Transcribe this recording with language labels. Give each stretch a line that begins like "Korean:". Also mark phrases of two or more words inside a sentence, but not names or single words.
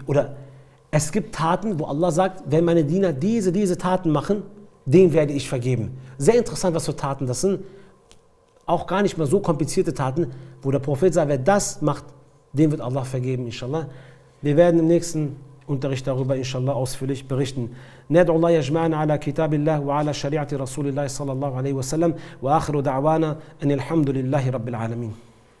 German: Oder es gibt Taten, wo Allah sagt, wenn meine Diener diese Taten machen, denen werde ich vergeben. Sehr interessant, was für Taten das sind. Auch gar nicht mal so komplizierte Taten, wo der Prophet sagt, wer das macht, dem wird Allah vergeben, inshallah. Wir werden im nächsten Unterricht darüber, inshallah, ausführlich berichten.
Arabic: ندعو الله يجمعنا على كتاب الله وعلى شريعة رسول الله صلى الله عليه وسلم وآخر دعوانا أن الحمد لله رب العالمين.